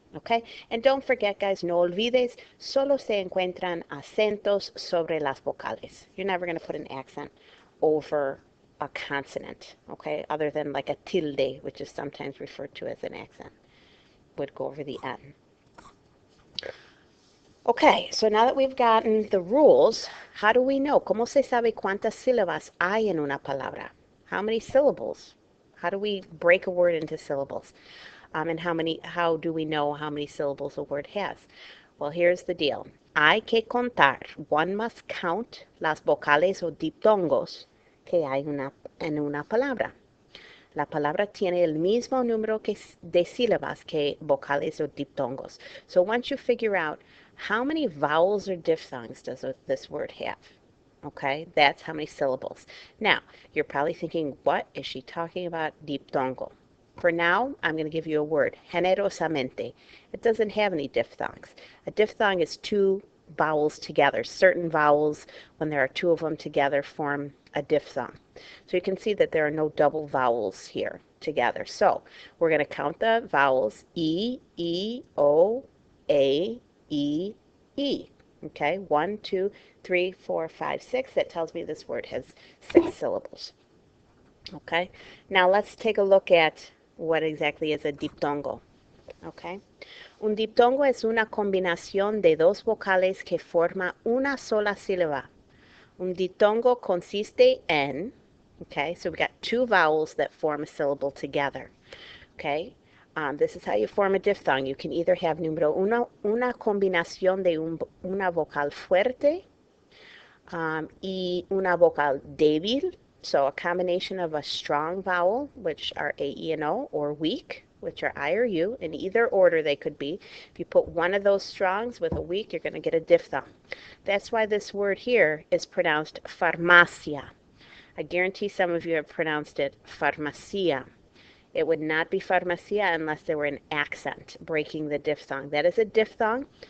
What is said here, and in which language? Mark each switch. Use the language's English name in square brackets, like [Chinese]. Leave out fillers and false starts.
[English] Okay, and don't forget, guys, [Spanish] no olvides, solo se encuentran acentos sobre las vocales. [English] You're never going to put an accent over a consonant, okay, other than like a tilde, which is sometimes referred to as an accent, would go over the N. Okay, so now that we've gotten the rules, how do we know? [Spanish] ¿Cómo se sabe cuántas sílabas hay en una palabra? [English] How many syllables? How do we break a word into syllables? And how do we know how many syllables a word has? Well, here's the deal. [Spanish] Hay que contar. [English] One must count [Spanish] las vocales o diptongos que hay en una palabra. La palabra tiene el mismo número de sílabas que vocales o diptongos. [English] So once you figure out how many vowels or diphthongs does this word have, okay, that's how many syllables. Now, you're probably thinking, what is she talking about diptongo? For now, I'm going to give you a word, generosamente. It doesn't have any diphthongs. A diphthong is two vowels together. Certain vowels, when there are two of them together, form a diphthong. So you can see that there are no double vowels here together. So we're going to count the vowels, E, E, O, A, E, E. Okay, 1, 2, 3, 4, 5, 6. That tells me this word has 6 syllables. Okay, now let's take a look at what exactly is a diptongo. [Spanish] Okay, un diptongo es una combinación de dos vocales que forma una sola sílaba. Un diptongo consiste en, [English] okay, so we've got two vowels that form a syllable together. Okay, this is how you form a diphthong. You can either have [Spanish] número uno, una combinación de una vocal fuerte y una vocal débil. [English] So a combination of a strong vowel, which are A, E, and O, or weak, which are I or U. In either order they could be. If you put one of those strongs with a weak, you're going to get a diphthong. That's why this word here is pronounced farmacia. I guarantee some of you have pronounced it farmacia. It would not be farmacia unless there were an accent breaking the diphthong. That is a diphthong.